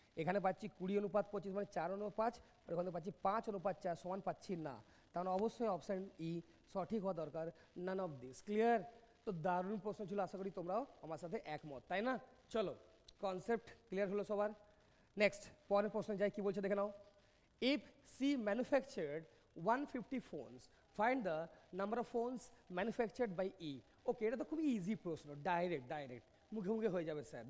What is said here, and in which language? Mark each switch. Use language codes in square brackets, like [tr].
[bn] এখানে পাচ্ছি 20:25 মানে 4:5, আর ওখানে পাচ্ছি 5:4 সমান পাচ্ছি না, তাহলে অবশ্যই অপশান ই সঠিক হওয়া দরকার, [en] None of this. [bn] ক্লিয়ার? তো দারুণ প্রশ্ন ছিল, আশা করি তোমরাও আমার সাথে একমত, তাই না? চলো কনসেপ্ট ক্লিয়ার হলো সবার। নেক্সট পরের প্রশ্ন যাই, কি বলছে দেখে নাও। [en] If C manufactured 150 phones, find the number of phones manufactured by E. [bn] ওকে, এটা তো খুবই ইজি প্রশ্ন, ডাইরেক্ট মুখে মুখে হয়ে যাবে স্যার।